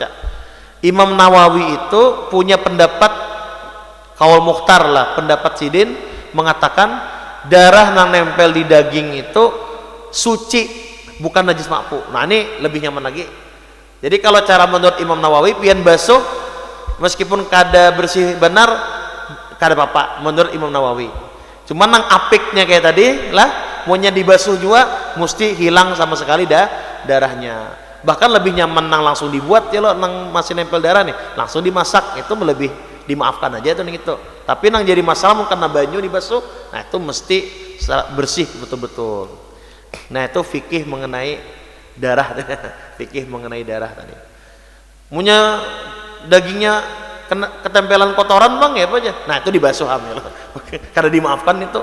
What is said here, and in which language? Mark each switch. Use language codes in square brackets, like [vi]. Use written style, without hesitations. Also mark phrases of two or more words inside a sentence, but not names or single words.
[bjn] Imam Nawawi itu punya pendapat [ar] قول مختار [bjn] lah, pendapat sidin mengatakan darah yang nempel di daging itu suci, bukan najis makfu. Nah ini lebih nyaman lagi. Jadi kalau cara menurut Imam Nawawi pian basuh meskipun kada bersih benar kada apa-apa menurut Imam Nawawi. Cuman nang apiknya kayak tadi lah, maunya dibasuh juga mesti hilang sama sekali darahnya. Bahkan lebih nyaman nang langsung dibuat ya lo, nang masih nempel darah nih langsung dimasak, itu lebih dimaafkan aja itu nih itu. Tapi nang jadi masalah mungkin karena banyu dibasuh, nah itu mesti bersih betul-betul. Nah itu fikih mengenai darah. Fikih mengenai darah tadi. Punya dagingnya kena ketempelan kotoran bang ya apa aja, nah itu dibasuh hamil. Karena dimaafkan itu.